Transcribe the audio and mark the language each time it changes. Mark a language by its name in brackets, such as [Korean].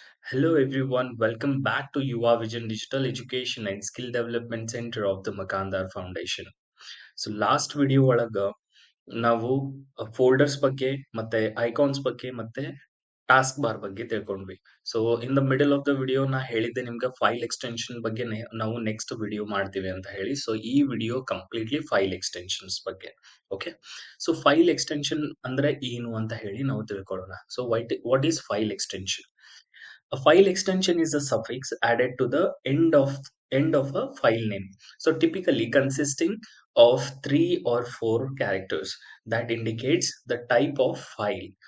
[English] Hello everyone, welcome back to Yuva Vision Digital Education and Skill Development Center of the Makandar Foundation. [Kannada] So last video ಒಳಗ ನಾವು folders ಬಗ್ಗೆ ಮತ್ತೆ icons ಬಗ್ಗೆ ಮತ್ತೆ task bar ಬಗ್ಗೆ ತಿಳ್ಕೊಂಡ್ವಿ. So [English] in the middle of the video [Kannada] ನಾ ಹೇಳಿದ್ದೆ ನಿಮ್ಗೆ ಫೈಲ್ ಎಕ್ಸ್ಟೆನ್ಷನ್ ಬಗ್ಗೆ ನಾವು ನೆಕ್ಸ್ಟ್ ವಿಡಿಯೋ ಮಾಡ್ತೀವಿ ಅಂತ ಹೇಳಿ. ಸೊ ಈ ವಿಡಿಯೋ ಕಂಪ್ಲೀಟ್ಲಿ ಫೈಲ್ ಎಕ್ಸ್ಟೆನ್ಷನ್ಸ್ ಬಗ್ಗೆ. ಓಕೆ, ಸೊ ಫೈಲ್ ಎಕ್ಸ್ಟೆನ್ಷನ್ ಅಂದ್ರೆ ಏನು ಅಂತ ಹೇಳಿ ನಾವು ತಿಳ್ಕೊಳ್ಳೋಣ. [English] So what is file extension? A file extension is a suffix added to the end of a file name. So typically consisting of three or four characters that indicates the type of file.